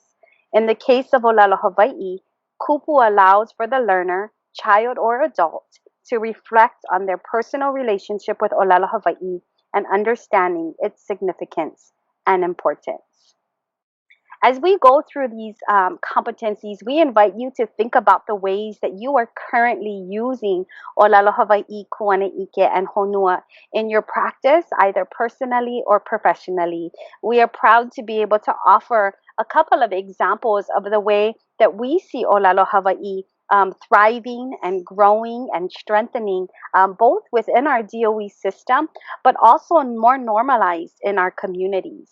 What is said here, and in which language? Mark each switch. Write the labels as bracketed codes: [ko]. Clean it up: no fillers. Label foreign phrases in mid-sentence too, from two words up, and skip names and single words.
[en] In the case of ʻōlelo Hawaiʻi, kupu allows for the learner, child or adult, to reflect on their personal relationship with ʻōlelo Hawaiʻi and understanding its significance and importance. As we go through these competencies, we invite you to think about the ways that you are currently using ʻōlelo Hawaiʻi, kuanaʻike, and honua in your practice, either personally or professionally. We are proud to be able to offer a couple of examples of the way that we see ʻōlelo Hawaiʻi thriving and growing and strengthening both within our DOE system, but also more normalized in our communities.